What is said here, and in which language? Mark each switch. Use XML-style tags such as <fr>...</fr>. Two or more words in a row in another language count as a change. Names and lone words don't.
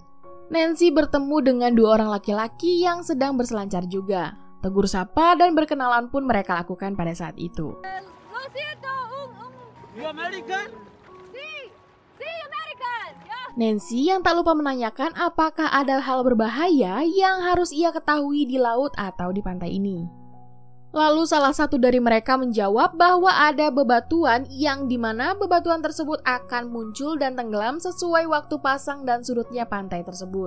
<id>Nancy bertemu dengan dua orang laki-laki yang sedang berselancar juga. Tegur sapa dan berkenalan pun mereka lakukan pada saat itu.</id> <es>Lo siento,</es> <en>You American? Sí, American. Yeah.</en> <id>Nancy yang tak lupa menanyakan apakah ada hal berbahaya yang harus ia ketahui di laut atau di pantai ini. Lalu salah satu dari mereka menjawab bahwa ada bebatuan yang dimana bebatuan tersebut akan muncul dan tenggelam sesuai waktu pasang dan surutnya pantai tersebut.</id>